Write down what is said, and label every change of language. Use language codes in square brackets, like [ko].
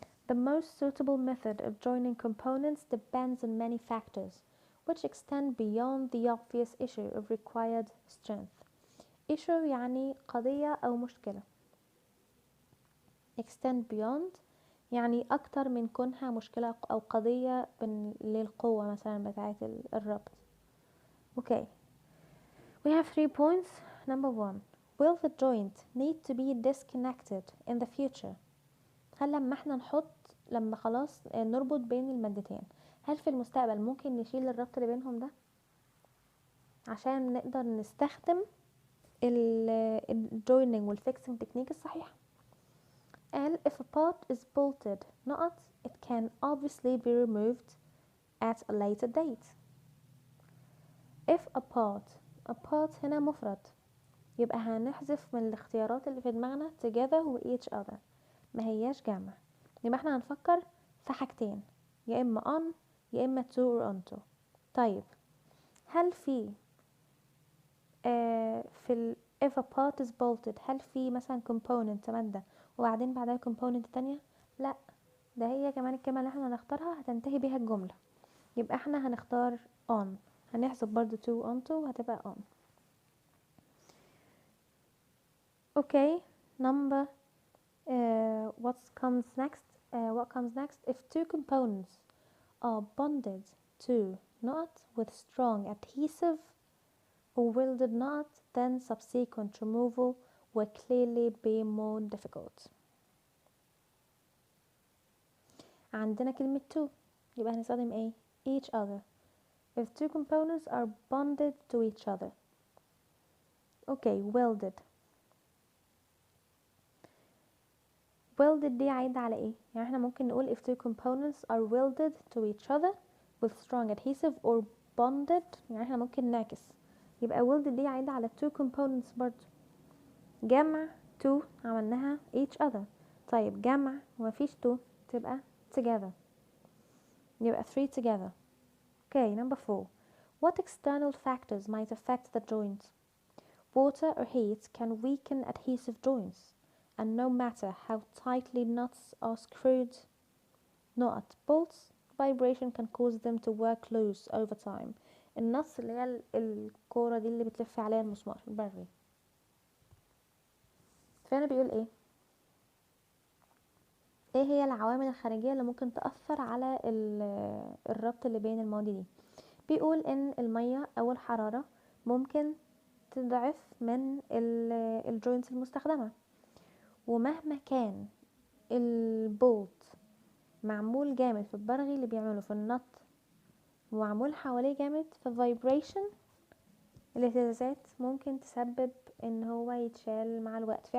[en] The most suitable method of joining components depends on many factors, which extend beyond the obvious issue of required strength. [ar] Issue يعني قضية أو مشكلة. Extend beyond يعني أكتر من كونها مشكلة أو قضية للقوة مثلا بتاعة الربط. [en] Okay, we have 3 points. Number 1, will the joint need to be disconnected in the future? [ar] هل لما احنا لما خلاص نربط بين المادتين، هل في المستقبل ممكن نشيل الربط اللي بينهم ده عشان نقدر نستخدم الجويننج والفيكسنج تكنيك الصحيح؟ قال [en] if a part is bolted it can obviously be removed at a later date. if a part [ar] هنا مفرد، يبقى هنحذف من الاختيارات اللي في دماغنا together و each other، ما هياش جمع، يبقى احنا هنفكر في حاجتين، يا اما on يا اما to or onto. طيب هل في في [en] if a part is bolted [ar] هل في مثلا component مادة وبعدين بعدها component تانية؟ لا، ده هي كمان الكلمة اللي احنا هنختارها هتنتهي بيها الجملة، يبقى احنا هنختار on، هنحسب برضو to onto هتبقى on. [en] Okay, number what comes next? If 2 components are bonded to with strong adhesive or welded then subsequent removal will clearly be more difficult. [ar] عندنا كلمة to يبقى هنستخدم ايه؟ each other. [en] If 2 components are bonded to each other. [ar] Okay, welded دي عايدة على ايه؟ يعني احنا ممكن نقول [en] if 2 components are welded to each other with strong adhesive or bonded، [ar] يعني احنا ممكن نعكس، يبقى welded دي عايدة على 2 components برضو. جمع 2 عملناها each other، طيب جمع ومفيش 2 تبقى together، يبقى 3 together. [en] Okay, number 4, what external factors might affect the joint? Water or heat can weaken adhesive joints, and no matter how tightly nuts are screwed, bolts vibration can cause them to work loose over time. [ar] النص اللي هي الكورة دي اللي بتلف عليها المسمار البري. فهنا بيقول ايه هي العوامل الخارجية اللي ممكن تأثر على الربط اللي بين المواد دي. بيقول ان المية او الحرارة ممكن تضعف من الجوينتس المستخدمة، ومهما كان البولت معمول جامد في البرغي اللي بيعمله في النط ومعمول حواليه جامد، فالفايبريشن الاهتزازات ممكن تسبب ان هو يتشال مع الوقت.